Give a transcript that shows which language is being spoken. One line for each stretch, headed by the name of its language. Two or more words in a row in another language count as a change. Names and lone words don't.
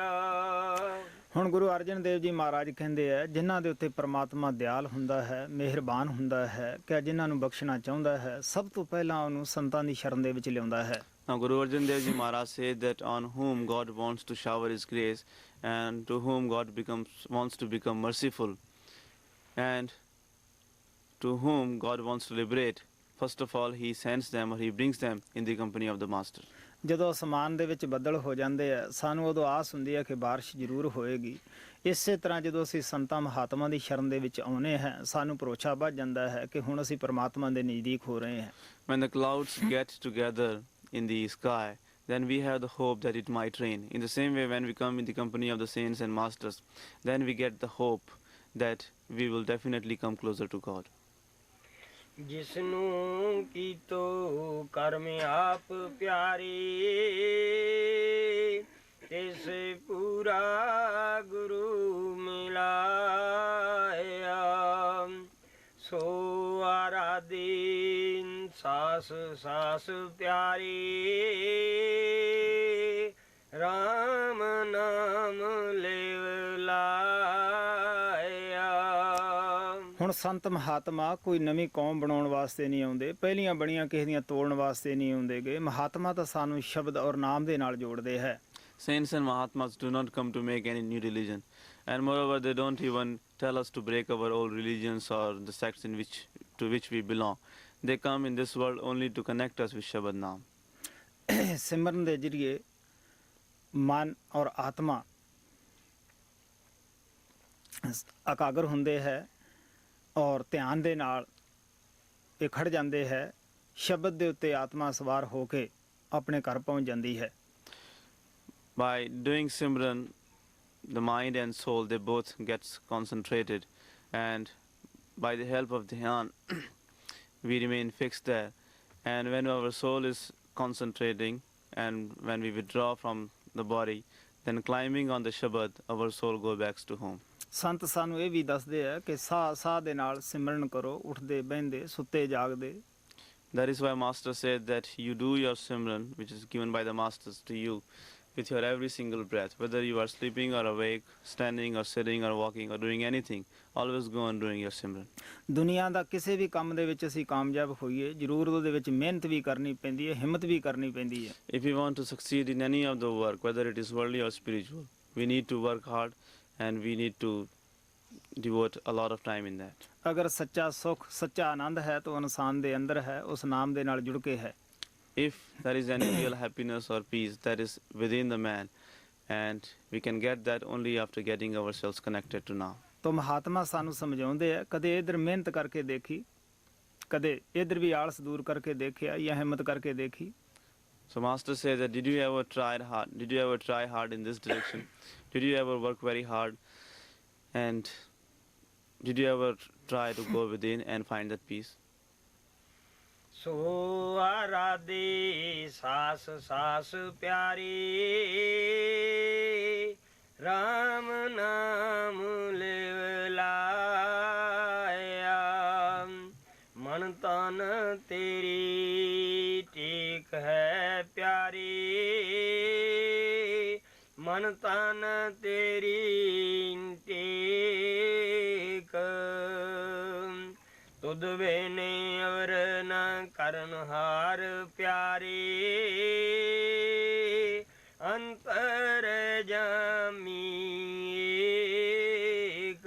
Punjabi: ਹੁਣ ਗੁਰੂ ਅਰਜਨ ਦੇਵ ਜੀ ਮਹਾਰਾਜ ਕਹਿੰਦੇ ਆ, ਜਿਨ੍ਹਾਂ ਦੇ ਉੱਤੇ ਪ੍ਰਮਾਤਮਾ ਦਿਆਲ ਹੁੰਦਾ ਹੈ, ਮਿਹਰਬਾਨ ਹੁੰਦਾ ਹੈ, ਕਿ ਜਿਨ੍ਹਾਂ ਨੂੰ ਬਖਸ਼ਣਾ ਚਾਹੁੰਦਾ ਹੈ, ਸਭ ਤੋਂ ਪਹਿਲਾਂ ਉਹਨੂੰ ਸੰਤਾਂ ਦੀ ਸ਼ਰਨ ਦੇ ਵਿੱਚ ਲਿਆਉਂਦਾ ਹੈ।
English: Now Guru Arjan Dev Ji Maharaj said that on whom God wants to shower His grace and to whom God wants to become merciful and to whom God wants to liberate, first of all He sends them or He brings them in the company of the Master.
Punjabi: ਜਦੋਂ ਅਸਮਾਨ ਦੇ ਵਿੱਚ ਬੱਦਲ ਹੋ ਜਾਂਦੇ ਆ, ਸਾਨੂੰ ਉਦੋਂ ਆਸ ਹੁੰਦੀ ਹੈ ਕਿ ਬਾਰਿਸ਼ ਜ਼ਰੂਰ ਹੋਏਗੀ। ਇਸੇ ਤਰ੍ਹਾਂ ਜਦੋਂ ਅਸੀਂ ਸੰਤਾਂ ਮਹਾਤਮਾ ਦੀ ਸ਼ਰਨ ਦੇ ਵਿੱਚ ਆਉਨੇ ਹਾਂ, ਸਾਨੂੰ ਭਰੋਸਾ ਵੱਧ ਜਾਂਦਾ ਹੈ ਕਿ ਹੁਣ ਅਸੀਂ ਪਰਮਾਤਮਾ ਦੇ ਨਜ਼ਦੀਕ ਹੋ ਰਹੇ ਹਾਂ।
English: When the clouds get together in the sky, then we have the hope that it might rain. In the same way, when we come in the company of the saints and masters, then we get the hope that we will definitely come closer to God.
Punjabi: ਜਿਸਨੂੰ ਕੀਤੋ ਕਰਮ ਆਪ ਪਿਆਰੀ ਤਿਸ ਪੂਰਾ ਗੁਰੂ ਮਿਲਾਇਆ ਸੋ ਆਰਾਧੀਨ ਸਾਸ ਸਾਸ ਪਿਆਰੀ ਰਾਮ ਨਾਮ ਲੇਵ ਲਾਇਆ। ਹੁਣ ਸੰਤ ਮਹਾਤਮਾ ਕੋਈ ਨਵੀਂ ਕੌਮ ਬਣਾਉਣ ਵਾਸਤੇ ਨਹੀਂ ਆਉਂਦੇ, ਪਹਿਲੀਆਂ ਬਣੀਆਂ ਕਿਸੇ ਦੀਆਂ ਤੋੜਨ ਵਾਸਤੇ ਨਹੀਂ ਆਉਂਦੇਗੇ। ਮਹਾਤਮਾ ਤਾਂ ਸਾਨੂੰ ਸ਼ਬਦ ਔਰ ਨਾਮ ਦੇ ਨਾਲ ਜੋੜਦੇ ਹੈ।
English: Saints and Mahatmas do not come to make any new religion, and moreover they don't even tell us to break our old religions or the sects to which we belong. They come in this world only to connect us with
Punjabi: ਸ਼ਬਦ ਨਾਮ. ਸਿਮਰਨ ਦੇ ਜ਼ਰੀਏ ਮਨ ਔਰ ਆਤਮਾ ਇਕਾਗਰ ਹੁੰਦੇ ਹੈ ਔਰ ਧਿਆਨ ਦੇ ਨਾਲ ਇਹ ਖੜ ਜਾਂਦੇ ਹੈ। ਸ਼ਬਦ ਦੇ ਉੱਤੇ ਆਤਮਾ ਸਵਾਰ ਹੋ ਕੇ ਆਪਣੇ ਘਰ ਪਹੁੰਚ ਜਾਂਦੀ ਹੈ।
English: By doing Simran, the mind and soul, they both gets concentrated, and by the help of Dhyan, we remain fixed there. And when our soul is concentrating and when we withdraw from the body, then climbing on the Shabad, our soul goes back to home.
Punjabi: ਸੰਤ ਸਾਨੂੰ ਇਹ ਵੀ ਦੱਸਦੇ ਆ ਕਿ ਸਾਹ ਸਾਹ ਦੇ ਨਾਲ ਸਿਮਰਨ ਕਰੋ, ਉੱਠਦੇ ਬਹਿੰਦੇ ਸੁੱਤੇ ਜਾਗਦੇ।
English: That is why Master said that you do your Simran, which is given by the Masters to you, with your every single breath, whether you are sleeping or awake, standing or sitting or walking or doing anything, always go on doing your Simran.
Punjabi: ਦੁਨੀਆ ਦਾ ਕਿਸੇ ਵੀ ਕੰਮ ਦੇ ਵਿੱਚ ਅਸੀਂ ਕਾਮਯਾਬ ਹੋਈਏ, ਜ਼ਰੂਰ ਉਹਦੇ ਵਿੱਚ ਮਿਹਨਤ ਵੀ ਕਰਨੀ ਪੈਂਦੀ ਹੈ, ਹਿੰਮਤ ਵੀ ਕਰਨੀ ਪੈਂਦੀ ਹੈ।
English: If we want to succeed in any of the work, whether it is worldly or spiritual, we need to work hard and we need to devote a lot of time in that.
Punjabi: ਅਗਰ ਸੱਚਾ ਸੁੱਖ, ਸੱਚਾ ਆਨੰਦ ਹੈ ਤਾਂ ਇਨਸਾਨ ਦੇ ਅੰਦਰ ਹੈ, ਉਸ ਨਾਮ ਦੇ ਨਾਲ ਜੁੜ ਕੇ ਹੈ।
English: If there is any real happiness or peace, that is within the man, and we can get that only after getting ourselves connected to Naam.
Punjabi: ਤਾਂ ਮਹਾਤਮਾ ਸਾਨੂੰ ਸਮਝਾਉਂਦੇ ਆ, ਕਦੇ ਇਧਰ ਮਿਹਨਤ ਕਰਕੇ ਦੇਖੀ, ਕਦੇ ਇਧਰ ਵੀ ਆਲਸ ਦੂਰ ਕਰਕੇ ਦੇਖਿਆ ਜਾਂ ਹਿੰਮਤ ਕਰਕੇ ਦੇਖੀ।
English: So Master says that did you ever try hard in this direction? Did you ever work very hard? And did you ever try to go within and find that peace?
Punjabi: ਸੋ ਆਰਾਧੀ ਸਾਸ ਸਾਸ ਪਿਆਰੀ ਰਾਮ ਨਾਮ ਲਿਵ ਲਾਇਆ ਮਨ ਤਨ ਤੇਰੀ ਟੇਕ ਹੈ ਪਿਆਰੀ ਮਨ ਤਨ ਤੇਰੀ ਟੇਕ ਤੁਧ ਵੇਨੇ ਅਵਰ ਨ ਕਰਨ ਹਾਰ ਪਿਆਰੀ ਅੰਤਰ ਜਾਮੀ ਏਕ।